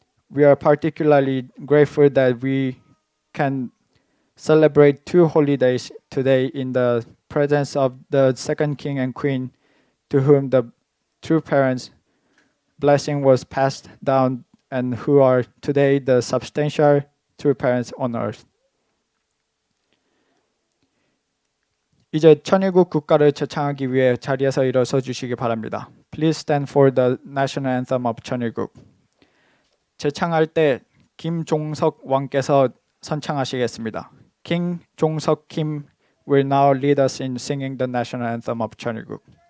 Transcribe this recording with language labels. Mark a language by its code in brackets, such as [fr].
[en] We are particularly grateful that we can celebrate two holy days today in the presence of the second king and queen to whom the true parents' blessing was passed down and who are today the substantial true parents on earth. [ko] 이제 천일국 국가를 제창하기 위해 자리에서 일어서 주시기 바랍니다. [en] Please stand for the national anthem of 천일국. [ko] 제창할 때 김종석 왕께서 선창하시겠습니다. [en] King Jong-seok Kim will now lead us in singing the national anthem of 천일국.